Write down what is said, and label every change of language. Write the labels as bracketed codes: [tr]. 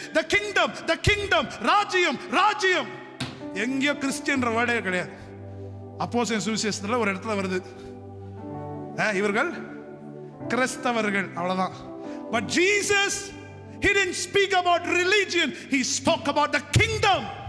[en] the kingdom ராஜ்யம். [ta] எங்கேயோ Christian வேர்டே கிடையாது. அப்போஸ்தலர் சுவிசேஷத்துல ஒரு இடத்துல வருது, இவர்கள் கிறிஸ்தவர்கள், அவ்வளவுதான். [en] But Jesus, he didn't speak about religion, he spoke about the kingdom.